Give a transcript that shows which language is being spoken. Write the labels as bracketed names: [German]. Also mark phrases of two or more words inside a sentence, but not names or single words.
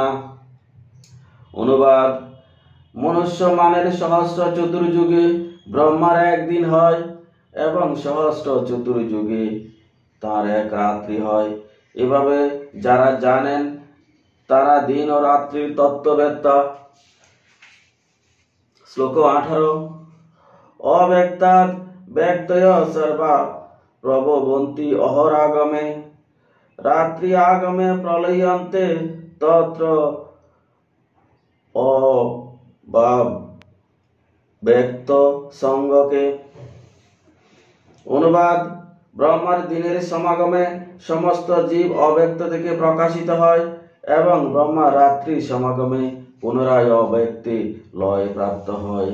[Bangla] অনুবাদ: মনুষ্য মানের সহস্র চতুর্যুগে ব্রহ্মার একদিন হয় এবং সহস্র চতুর্যুগে তার এক রাত্রি হয়। এভাবে যারা জানেন তারা দিন ও রাত্রির তত্ত্ববেত্তা। [Sanskrit] শ্লোক 18। अव्यक्तात् व्यक्तय सर्वा प्रभवन्ति अहरागमे रात्रि आगमे प्रलयन्ते तत्र ব্যক্ত সঙ্গকে। [Bangla] অনুবাদ: ব্রহ্মার দিনের সমাগমে সমস্ত জীব অব্যক্ত থেকে প্রকাশিত হয় এবং ব্রহ্মা রাত্রি সমাগমে পুনরায় অব্যক্তে লয় প্রাপ্ত হয়।